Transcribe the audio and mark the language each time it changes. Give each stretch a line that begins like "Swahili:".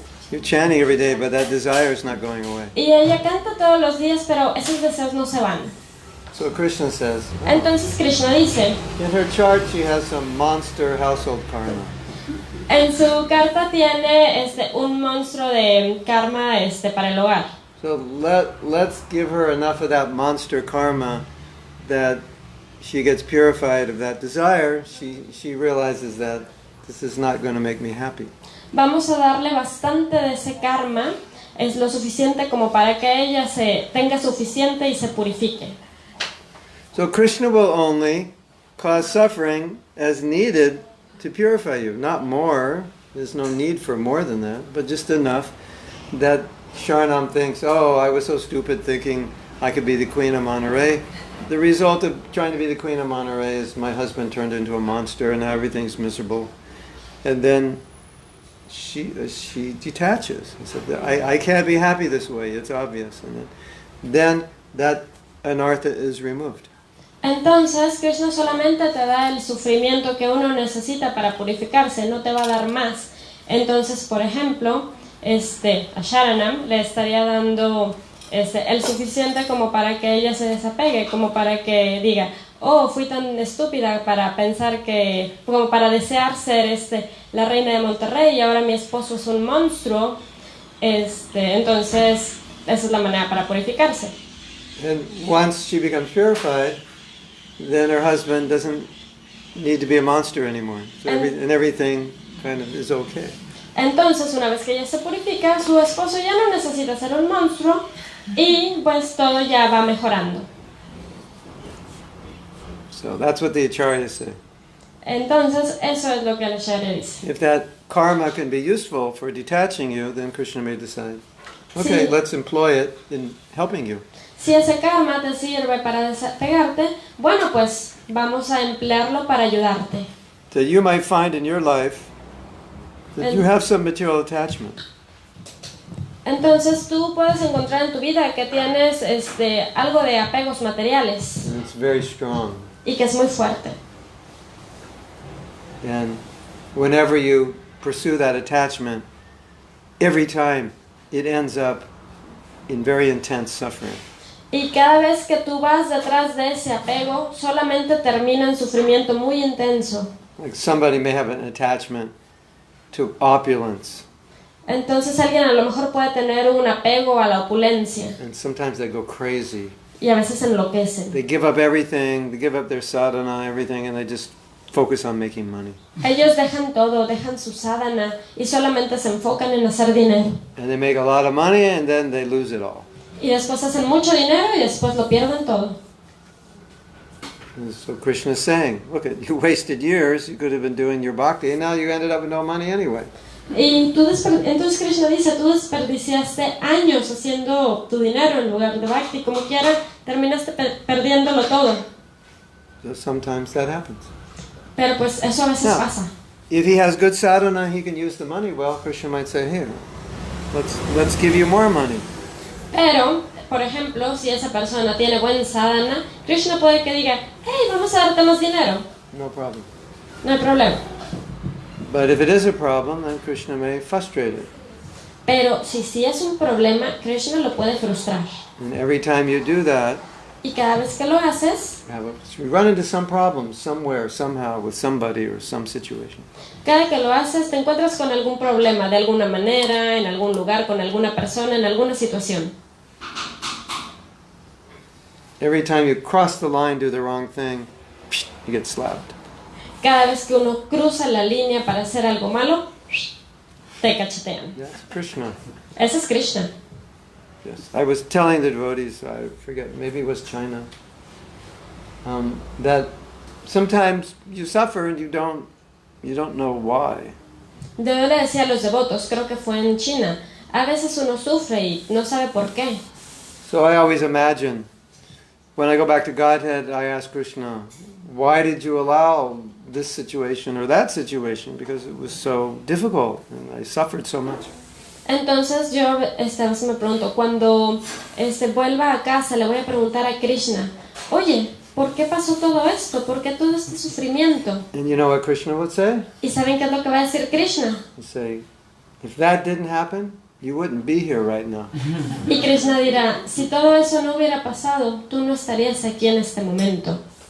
English: You're chanting every day, but that desire is not going away.
Spanish: Y ella canta todos los días, pero esos deseos no se van.
English: So Kṛṣṇa says,
Spanish: Entonces Krishna dice,
English: in her chart she has some monster household karma.
Spanish: en su carta tiene un monstruo de karma para el hogar.
English: So let's give her enough of that monster karma that she gets purified of that desire. She realizes that this is not going to make me happy.
Spanish: Vamos a darle bastante de ese karma, es lo suficiente como para que ella tenga suficiente y se purifique.
English: So Kṛṣṇa will only cause suffering as needed to purify you, not more. There's no need for more than that, but just enough that Sharanam thinks, oh, I was so stupid thinking I could be the queen of Monterey. The result of trying to be the queen of Monterey is my husband turned into a monster and now everything's miserable. And then she detaches. He said, I can't be happy this way, it's obvious. And then that anartha is removed.
Spanish: Entonces, Krishna solamente te da el sufrimiento que uno necesita para purificarse, no te va a dar más. Entonces, por ejemplo, a Sharanam le estaría dando el suficiente como para que ella se desapegue, como para que diga, oh, fui tan estúpida para pensar que, como para desear ser la reina de Monterrey y ahora mi esposo es un monstruo. Entonces, esa es la manera para purificarse.
English: And once she becomes purified, then her husband doesn't need to be a monster anymore. So and everything kind of is okay.
Spanish: Entonces, una vez que ella se purifica, su esposo ya no necesita ser un monstruo y pues todo ya va mejorando.
English: So that's what the acharyas say.
Spanish: Entonces, eso es lo que el acharya dice.
English: If that karma can be useful for detaching you, then Krishna may decide, okay, let's employ it in helping you.
Spanish: Si ese karma te sirve para desapegarte, bueno, pues vamos a emplearlo para ayudarte.
English: So you might find in your life that you have some material attachment.
Spanish: Entonces tú puedes encontrar en tu vida que tienes algo de apegos materiales.
English: And it's very strong.
Spanish: Y que es muy fuerte.
English: And whenever you pursue that attachment, every time it ends up in very intense suffering.
Spanish: Y cada vez que tú vas detrás de ese apego, solamente termina en sufrimiento muy intenso.
English: Like somebody may have an attachment to opulence.
Spanish: Entonces alguien a lo mejor puede tener un apego a la opulencia.
English: And sometimes they go crazy.
Spanish: Y a veces enloquecen.
English: They give up everything, they give up their sadhana, everything, and they just focus on making money.
Spanish: Ellos dejan todo, dejan su sadhana y solamente se enfocan en hacer dinero.
English: And they make a lot of money and then they lose it all.
Spanish: Y después hacen mucho dinero y después lo pierden todo.
English: And so Krishna is saying, look, you wasted years, you could have been doing your bhakti, and now you ended up with no money anyway.
Spanish: Y entonces Krishna dice, tú desperdiciaste años haciendo tu dinero en lugar de bhakti, como quiera, terminaste perdiéndolo todo.
English: So sometimes that happens.
Spanish: Pero pues eso a veces pasa.
English: If he has good sadhana, he can use the money well. Krishna might say, here, let's give you more money.
Spanish: Pero, por ejemplo, si esa persona tiene buen sadhana, Krishna puede que diga, hey, vamos a darte más dinero.
English: No problem.
Spanish: No hay problema.
English: But if it is a problem, then Krishna may frustrate it.
Spanish: Pero si es un problema, Krishna lo puede frustrar.
English: And every time you do that,
Spanish: Y cada vez que lo haces,
English: you run into some problem somewhere, somehow, with somebody or some situation.
Spanish: cada que lo haces te encuentras con algún problema, de alguna manera, en algún lugar, con alguna persona, en alguna situación.
English: Every time you cross the line, do the wrong thing, you get slapped.
Spanish: Cada vez que uno cruza la línea para hacer algo malo, te cachetean.
English: Yes, Krishna.
Spanish: Ese es Krishna.
English: Yes, I was telling the devotees, I forget, maybe it was China, that sometimes you suffer and you don't know why.
Spanish: Yo le decía a los devotos, creo que fue en China, a veces uno sufre y no sabe por qué.
English: So I always imagine, when I go back to Godhead, I ask Krishna, why did you allow this situation or that situation? Because it was so difficult and I suffered so much.
Spanish: Entonces yo a veces me pregunto, cuando vuelva a casa le voy a preguntar a Krishna, oye, ¿por qué pasó todo esto? ¿Por qué todo este sufrimiento?
English: And you know what Krishna would say?
Spanish: ¿Y saben qué es lo que va a decir Krishna?
English: He'd say, if that didn't happen, you wouldn't be here right now.
Spanish: Y Krishna dirá, si todo eso no hubiera pasado, tú no estarías aquí en este momento.